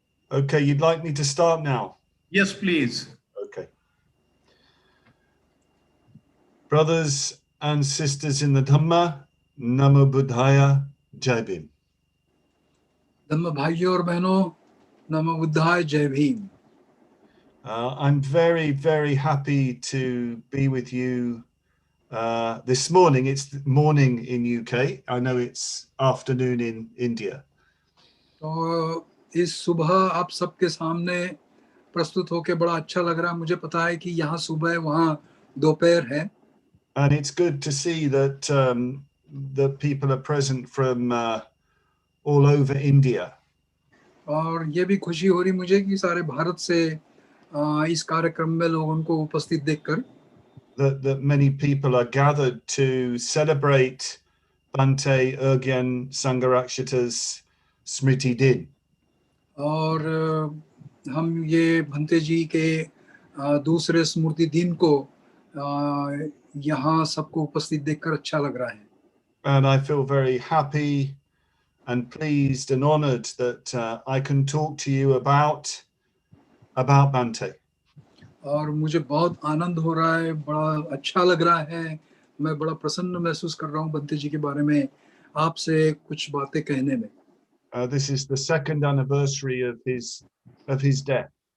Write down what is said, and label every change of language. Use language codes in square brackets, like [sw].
[en] Okay, you'd like me to start now? Yes, please. Okay. Brothers and sisters in the Dhamma, Namo Buddhaya, Jai Bhim. [hi] धम्म भाइयों और बहनों, नमो बुद्धाय, जय Bhim. [en] I'm very, very happy to be with you this morning. It's morning in UK. I know it's afternoon in India. [hi] तो इस सुबह आप सबके सामने प्रस्तुत होके बड़ा अच्छा लग रहा है। मुझे पता है कि यहाँ सुबह है, वहाँ दोपहर है। [en] And it's good to see that that people are present from all over India. [hi] और ये भी खुशी हो रही मुझे कि सारे भारत से इस कार्यक्रम में लोगों को उपस्थित देखकर [en] that many people are gathered to celebrate Bhante Urgen Sangharakshita Smurti Din. [hi] और हम ये भंते जी के दूसरे स्मृति दिन को यहाँ सबको उपस्थित देखकर अच्छा लग रहा है. [en] And I feel very happy and pleased and honored that I can talk to you about Bhante. [hi] और मुझे बहुत आनंद हो रहा है, बड़ा अच्छा लग रहा है, मैं बड़ा प्रसन्न महसूस कर रहा हूँ भंते जी के बारे में आपसे कुछ बातें कहने में. [en] This is the second anniversary of his death.